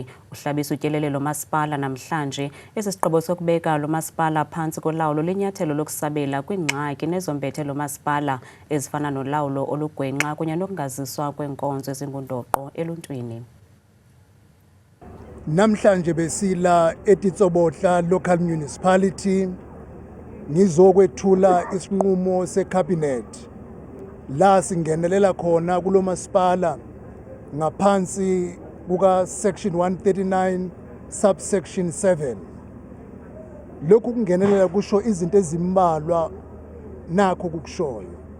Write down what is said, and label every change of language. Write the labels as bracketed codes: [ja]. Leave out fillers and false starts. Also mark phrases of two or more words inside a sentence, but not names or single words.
[xh] Uhlabisa utyelele lo masipala namhlanje esisigqibo sokubeka lo masipala phantsi kolawulo lenyathelo lokusabela kwingxaki nezombethe lo masipala ezifana nolawulo olugwenxa kunye nokungaziswa kwenkonzo ezingundoqo eluntwini. [zu] Namhlanje besila eDitsobotla Local Municipality ngizokwethula isinqumo seCabinet la singenelela khona kulo masipala ngaphansi kuka [en] section 139 subsection 7. [zu] Lokhu kungenelela kusho izinto ezimbalwa nakho kukushoyo.